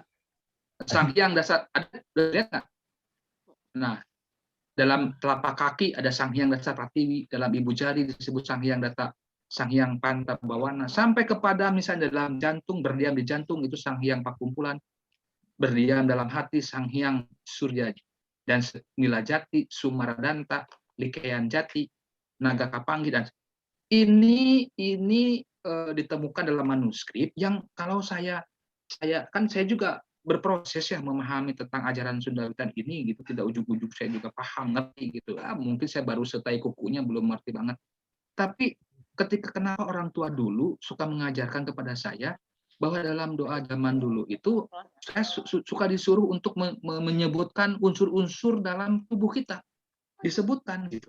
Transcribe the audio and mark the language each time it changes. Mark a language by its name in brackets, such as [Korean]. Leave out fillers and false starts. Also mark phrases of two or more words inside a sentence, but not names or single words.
[Indonesian] Sang Hyang dasar ada lihat nggak? Nah, dalam telapak kaki ada Sang Hyang Dasar Pratiwi, dalam ibu jari disebut Sang Hyang Data, Sang Hyang Pantabawana, sampai kepada misalnya dalam jantung, berdiam di jantung itu Sang Hyang Pakumpulan, berdiam dalam hati Sang Hyang Surya dan Nila Jati, Sumaradanta, Likean Jati, Naga Kapanggi, dan ini ditemukan dalam manuskrip yang kalau saya juga berproses ya memahami tentang ajaran Sunda Wiwitan ini gitu, tidak ujug-ujug saya juga paham ngerti gitu. Mungkin saya baru setai kukunya belum ngerti banget. Tapi ketika kenapa orang tua dulu suka mengajarkan kepada saya bahwa dalam doa zaman dulu itu saya suka disuruh untuk menyebutkan unsur-unsur dalam tubuh kita disebutkan gitu.